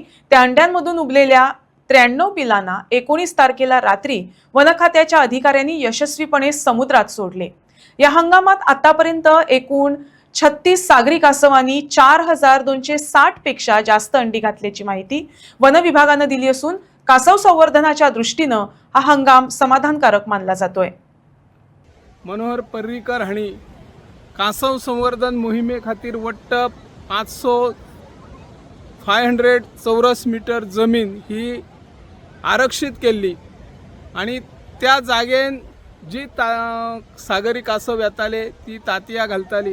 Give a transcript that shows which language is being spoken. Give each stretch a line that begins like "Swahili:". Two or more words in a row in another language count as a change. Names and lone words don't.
Marathi: त्या अंड्यांमधून उबलेल्या 93 पिलांना 19 तारखेला रात्री वन खात्याच्या अधिकाऱ्यांनी यशस्वीपणे समुद्रात सोडले। या हंगामात आतापर्यंत एकूण 36 सागरी कासवांनी 4260 पेक्षा जास्त अंडी घातल्याची माहिती वन विभागाने दिली असून कासव संवर्धनाच्या दृष्टीने हा हंगाम समाधानकारक मानला जातोय।
Konkani: मनोहर पर्रीकर हांणी कासव संवर्धन मोहिमे खातीर वट्ट 500 चौरस मीटर जमीन ही आरक्षित केली आणि त्या जागेन जी सागरी कासव येताले ती तांतयां घालताली।